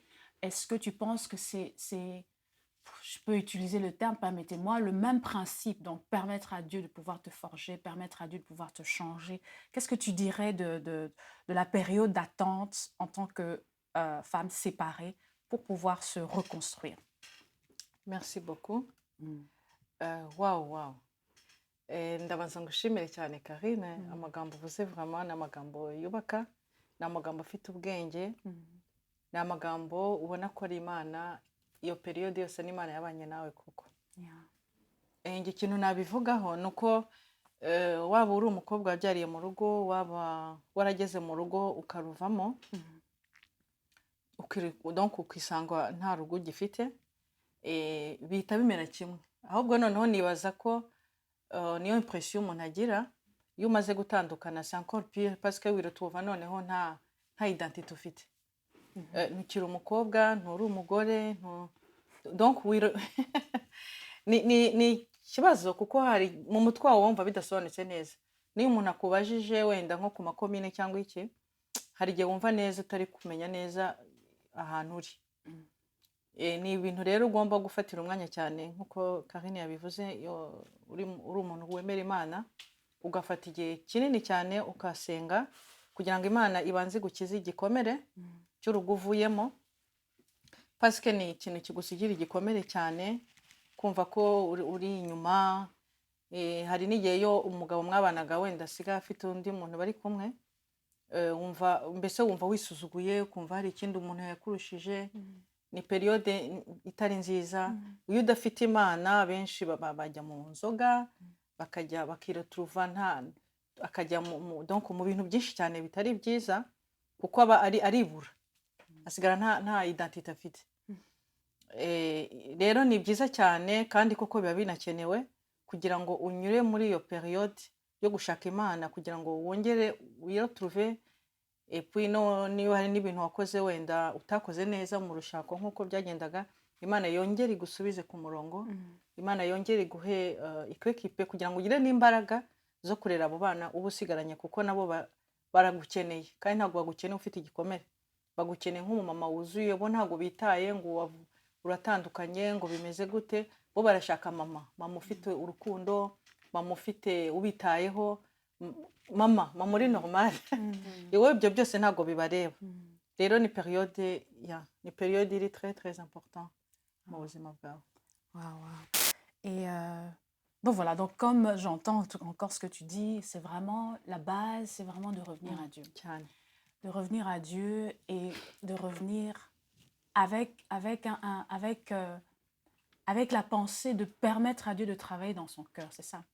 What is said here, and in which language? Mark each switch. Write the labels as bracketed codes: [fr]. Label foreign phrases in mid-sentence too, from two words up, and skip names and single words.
[fr] Est-ce que tu penses que je peux utiliser le terme, permettez-moi, le même principe, donc permettre à Dieu de pouvoir te forger, permettre à Dieu de pouvoir te changer. Qu'est-ce que tu dirais de la période d'attente en tant que femme séparée pour pouvoir se reconstruire? Merci beaucoup. Waouh. [rw] Ndabanza ngushimire cyane Karine, amagambo uvuze vraiment ni amagambo yubaka, ni amagambo afite ubwenge, ni amagambo ubona ko ari Imana, iyo periyode yose ni Imana yabanye nawe koko. Njye ikintu nabivugaho ni uko waba uri umukobwa wabyariye mu rugo, waba warageze mu rugo ukaruvamo, donc ukisanga nta rugo ugifite, bihita bimera kimwe. Ahubwo noneho nibaza ko niyo impression umuntu agira iyo umaze gutandukana, [fr] c'est encore pire parce que [rw] wirutuva noneho nta identité ufite. Ntukiri umukobwa, nturi umugore, donc ni ikibazo kuko hari mu mutwe wawe wumva bidasobanutse neza. Niyo umuntu akubajije wenda nko ku makomine cyangwa iki, hari igihe wumva neza utari kumenya neza ahantu uri. Ni ibintu rero ugomba gufatira umwanya cyane nk'uko Karine yabivuze, uri umuntu wemera Imana, ugafata igihe kinini cyane ukasenga kugira ngo Imana ibanze gukiza igikomere cy'urugo uvuyemo, parce que ni ikintu kigusigira igikomere cyane, kumva ko uri inyuma. Hari n'igihe yo umugabo mwabanaga wenda asigaye afite undi muntu bari kumwe, wumva wisuzuguye, ukumva hari ikindi umuntu yakurushije. Ni periode itari nziza. Iyo udafite Imana benshi bajya mu nzoga, bakiretrouva akajya donc mu bintu byinshi cyane bitari byiza kuko aba aribura, asigara nta identité afite. Rero ni byiza cyane kandi koko biba binakenewe kugira ngo unyure muri iyo periode yo gushaka Imana kugira ngo wongere wiretrouve. [fr] Et puis [rw] niyo hari n'ibintu wakoze wenda utakoze neza mu rushako nk'uko byagendaga, Imana yongere igusubize ku murongo, Imana yongere iguhe ikwekipe kugira ngo ugire n'imbaraga zo kurera abo bana uba usigaranye, kuko nabo baragukeneye kandi ntabwo bagukeneye ufite igikomere, bagukeneye nk'umumama wuzuye. Bo ntabwo bitaye ngo uratandukanye ngo bimeze gute, bo barashaka mama ufite urukundo, mama ufite ubitayeho, mama uri normal. Yewe ibyo byose ntabwo bibareba. Rero ni periode iri [fr] très très important [rw] mu buzima bwawe. [fr] Et bon voilà, donc comme j'entends encore ce que tu dis, c'est vraiment la base, c'est vraiment de revenir à Dieu. De revenir à Dieu et de revenir avec la pensée de permettre à Dieu de travailler dans son cœur, c'est ça.